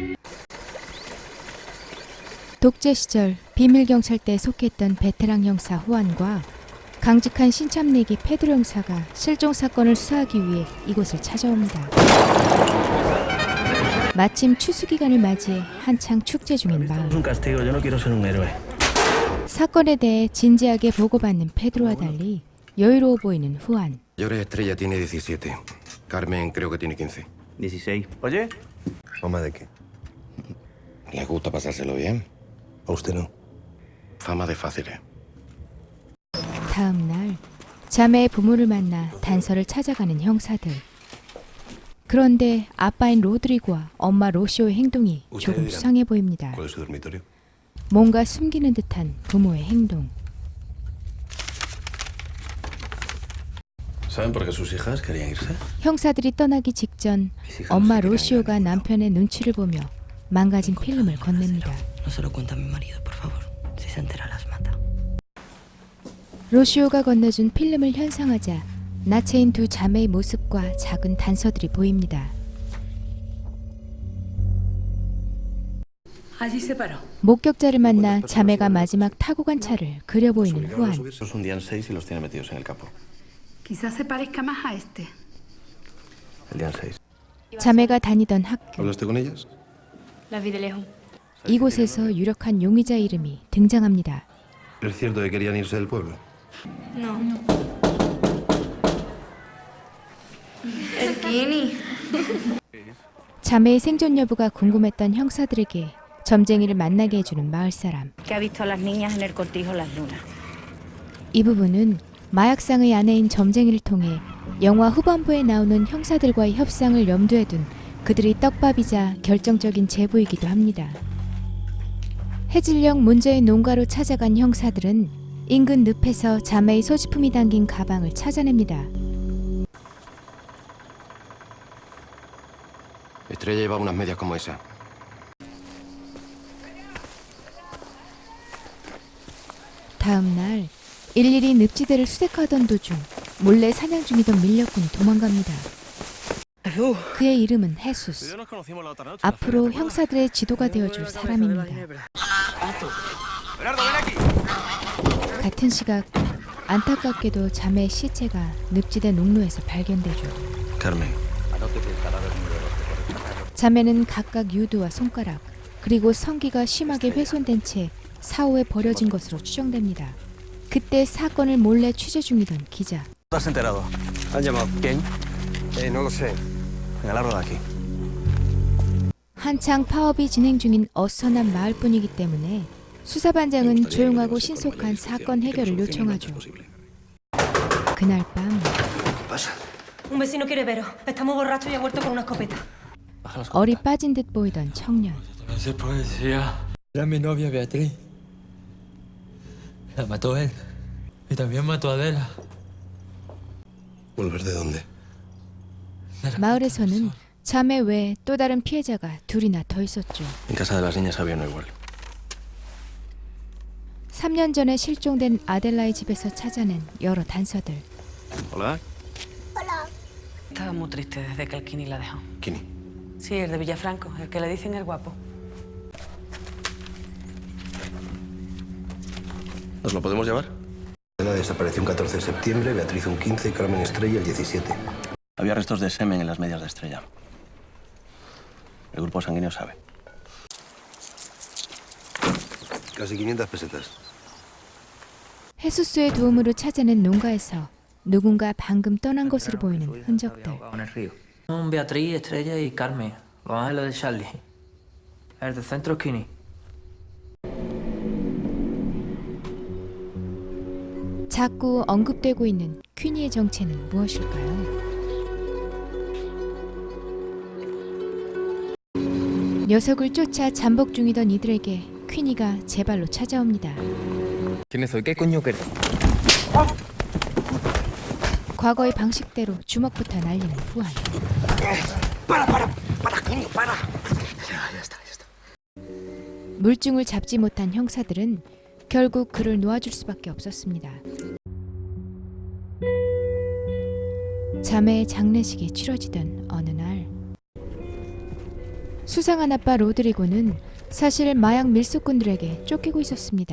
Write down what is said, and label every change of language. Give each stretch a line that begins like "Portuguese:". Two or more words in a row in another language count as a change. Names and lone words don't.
Korean: 독재 시절 비밀 경찰대에 속했던 베테랑 형사 후안과 강직한 신참내기 페드로 형사가 실종 사건을 수사하기 위해 이곳을 찾아옵니다. 마침 추수 기간을 맞이해 한창 축제 중인 마을. 사건에 대해 진지하게 보고받는 페드로와 달리 여유로워 보이는 후안.
Spanish: Llores Estrella tiene 17. Carmen creo que tiene 15. 16. Oye. ¿Fama de qué? ¿Les gusta pasárselo bien? ¿A usted no? Fama de fáciles.
Korean: 다음 날 자매의 부모를 만나 단서를 찾아가는 형사들. 그런데 아빠인 로드리고와 엄마 로시오의 행동이 조금 수상해 보입니다.
Spanish: ¿Cuál es su dormitorio?
Korean: 뭔가 숨기는 듯한 부모의 행동.
Spanish: ¿Saben por qué sus hijas querían irse?
Korean: 형사들이 떠나기 직전 엄마 로시오가 남편의 눈치를 보며 망가진 필름을 건넵니다.
Spanish: No se lo cuenta a mi marido, por favor. Si se entera, las mata.
Korean: 로시오가 건네준 필름을 현상하자 나체인 두 자매의 모습과 작은 단서들이 보입니다.
Spanish: Allí se paró.
Korean: 목격자를 만나 자매가 마지막 타고 간 차를 그려 보이는 후안.
Spanish: Los hundían 6 y los tiene metidos en el campo. Quizás se parezca más a este. El día 6.
Korean: 자매가 다니던 학교.
Spanish: ¿Hablaste con ellas? Las vi de lejos.
Korean: 이곳에서 유력한 용의자 이름이 등장합니다.
Spanish: ¿Es cierto que querían irse del pueblo? No. Skinny.
Korean: 자매의 생존 여부가 궁금했던 형사들에게 점쟁이를 만나게 해주는 마을 사람.
Spanish: Que ha visto a las niñas en el cortijo Las Lunas.
Korean: 이 부분은 마약상의 아내인 점쟁이를 통해 영화 후반부에 나오는 형사들과의 협상을 염두에 둔 그들의 떡밥이자 결정적인 제보이기도 합니다. 해질녘 문제의 농가로 찾아간 형사들은 인근 늪에서 자매의 소지품이 담긴 가방을 찾아냅니다.
Spanish: Estrella llevaba unas medias como esa.
Korean: 다음 날 일일이 늪지대를 수색하던 도중 몰래 사냥 중이던 밀렵꾼이 도망갑니다. 그의 이름은 헤수스. 앞으로 형사들의 지도가 되어줄 사람입니다. 같은 시각 안타깝게도 자매의 시체가 늪지대 농로에서 발견되죠. Carmen. 자매는 각각 유두와 손가락 그리고 성기가 심하게 훼손된 채 사후에 버려진 것으로 추정됩니다. 그때 사건을 몰래 취재 중이던 기자.
Spanish: ¿Te has enterado? ¿Han llamado? ¿Quién? No lo sé. Venga, largo de aquí.
Korean: 한창 파업이 진행 중인 어수선한 마을뿐이기 때문에 수사반장은 조용하고 신속한 사건 해결을 요청하죠. 그날 밤
Spanish: Un vecino quiere veros. Está muy borracho y ha vuelto con una escopeta.
Korean: 얼이 빠진 듯 보이던 청년.
Spanish: Era mi novia Beatriz. La mató él. Y también mató a Adela. ¿Volver de dónde?
Korean: 마을에서는 자매 외에 또 다른 피해자가 둘이나 더 있었죠.
Spanish: En casa de las niñas había uno igual.
Korean: 3년 전에 실종된 아델라의 집에서 찾아낸 여러 단서들.
Spanish: Hola. Estaba muy triste desde que el Kini la dejó. Kini. Sí, el de Villafranco, el que le dicen el guapo. ¿Nos lo podemos llevar? Adela desapareció un 14 de septiembre, Beatriz un 15 y Carmen Estrella el 17. Había restos de semen en las medias de Estrella. El grupo sanguíneo sabe. Casi 500 pesetas.
Korean: 헤수스의 도움으로 찾아낸 농가에서 누군가 방금 떠난 것으로 보이는 흔적들.
Spanish: En el río. Son Beatriz, Estrella y Carmen, los ángeles de Charlie. El del centro Skinny.
Korean: 자꾸 언급되고 있는 퀸이의 정체는 무엇일까요? 녀석을 쫓아 잠복 중이던 이들에게 퀸이가 제 발로 찾아옵니다.
Spanish: ¿Quién soy? ¿Qué coño querés?
Korean: 과거의 방식대로 주먹부터 날리는 후안.
Spanish: Ya está.
Korean: 물증을 잡지 못한 형사들은 결국 그를 놓아줄 수밖에 없었습니다. 자매의 장례식이 치러지던 어느 날, 수상한 아빠 로드리고는 사실 마약 밀수꾼들에게 쫓기고 있었습니다.